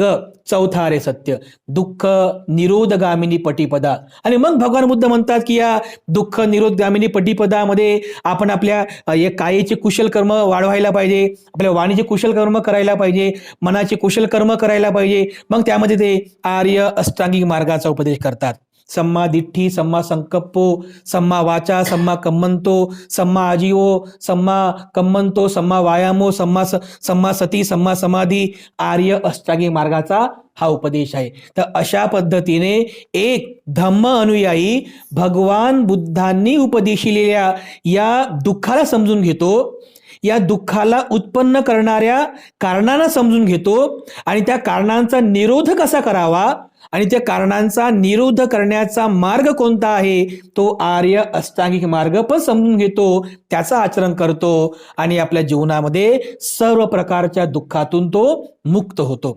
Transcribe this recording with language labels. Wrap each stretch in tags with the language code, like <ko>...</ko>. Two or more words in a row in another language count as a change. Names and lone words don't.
<mr>चौथा आर्य सत्य,</mr> <pi>दुःख निरोधगामिनी पटिपदा.</pi> <mr>आणि मग भगवान बुद्ध म्हणतात की या</mr> <pi>दुःख निरोधगामिनी</pi> <mr>पटिपदामध्ये आपण आपल्या कायेचे कुशल कर्म वाढवायला पाहिजे, आपल्या वाणीचे कुशल कर्म करायला पाहिजे, मनाचे कुशल कर्म करायला पाहिजे. मग त्यामध्ये ते आर्य अष्टांगिक मार्गाचा उपदेश करतात.</mr> <pi>सम्मा दिठ्ठी, सम्मा संकप्पो, सम्मा वाचा, सम्मा कम्मंतो, सम्मा आजीवो, सम्मा कम्मंतो, सम्मा वायामो, सम्मा सती, सम्मा समाधी,</pi> <mr>आर्य अष्टांगिक मार्गाचा हा उपदेश आहे. तर अशा पद्धतीने एक धम्म अनुयायी भगवान बुद्धांनी उपदेशिलेल्या या दुःखाला समजून घेतो, या दुःखाला उत्पन्न करणाऱ्या कारणांना समजून घेतो आणि त्या कारणांचा निरोध कसा करावा आणि त्या कारणांचा निरोध करण्याचा मार्ग कोणता आहे तो आर्य अष्टांगिक मार्ग पण समजून घेतो, त्याचं आचरण करतो आणि आपल्या जीवनामध्ये सर्व प्रकारच्या दुःखातून तो मुक्त होतो.</mr>